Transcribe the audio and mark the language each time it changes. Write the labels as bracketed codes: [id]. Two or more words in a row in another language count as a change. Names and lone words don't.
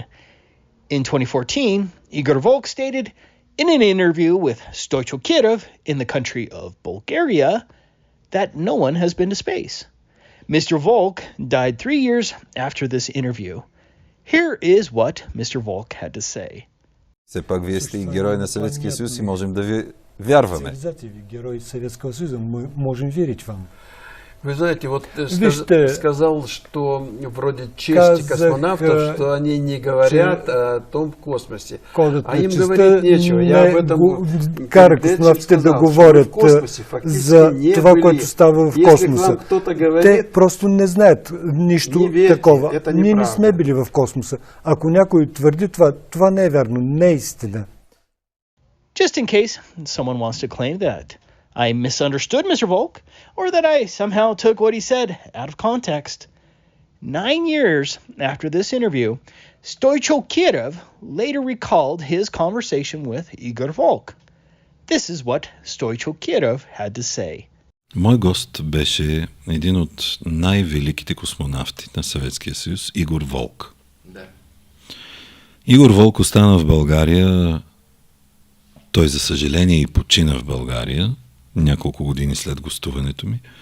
[en] In 2014, Igor Volk stated in an interview with Stoichko Kirov in the country of Bulgaria that no one has been to space. Mr. Volk died 3 years after this interview. Here is what Mr. Volk had to say. [bg] Все пак вие сте герой на Съветския съюз и можем да ви вярваме. [ru] Герой Советского Союза, мы можем верить вам. Вы знаете, вот ты сказал, что вроде чести космонавтов, что они не говорят о том космосе. А им говорить нечего. Я об этом [bg] космонавтите да говорят за това, което става в космоса. Те просто не знаят нищо такова. Ние не сме били в космоса. Ако някой твърди това, това не е вярно, не е истина. [en] Just in case someone wants to claim that I misunderstood Mr. Volk, or that I somehow took what he said out of context. 9 years after this interview, Stoichko Kirov later recalled his conversation with Igor Volk. This is what Stoichko Kirov had to say. [bg] Мой гост беше един от най-великите космонавти на Съветския съюз, Игор Волк. Да. Игор Волк остана в България. Той, за съжаление, и почина в България няколко години след гостуването ми.